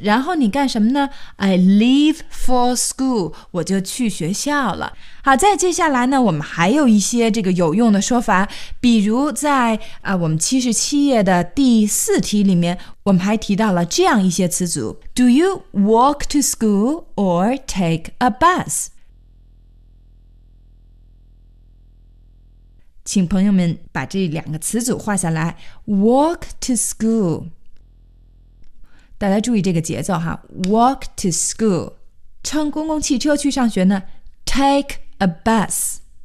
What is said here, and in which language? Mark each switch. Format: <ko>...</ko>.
<zh>然后你干什么呢？</zh> <en>I leave for school,</en> <zh>我就去学校了。好，再接下来呢，我们还有一些这个有用的说法，比如在我们77页的第四题里面，我们还提到了这样一些词组。</zh> <en>Do you walk to school or take a bus?</en> <zh>请朋友们把这两个词组画下来。</zh> <en>Walk to school.</en> <zh>大家注意这个节奏哈。</zh> <en>Walk to school.</en> <zh>乘公共汽车去上学呢 ?</zh> <en>Take a bus.</en>